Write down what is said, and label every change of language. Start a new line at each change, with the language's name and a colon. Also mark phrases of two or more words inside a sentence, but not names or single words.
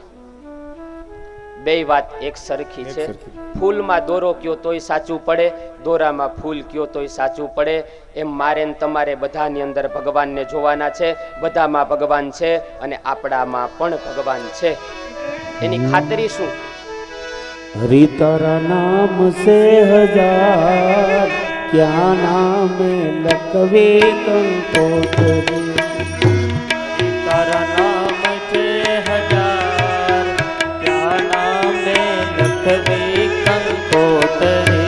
Gujarati: બે વાત એક સરખી છે. ફૂલમાં દોરો કયો તોય સાચું પડે, દોરામાં ફૂલ કયો તોય સાચું પડે. એમ મારે ને તમારે બધાની અંદર ભગવાનને જોવાના છે. બધામાં ભગવાન છે અને આપણામાં પણ ભગવાન છે. એની ખાતરી શું? હરિ તારા નામ છે હજાર, કયા નામ લખવે કંકોતરી. હરિ તારા નામ છે હજાર, કયા નામ લખવે કંકોતરી.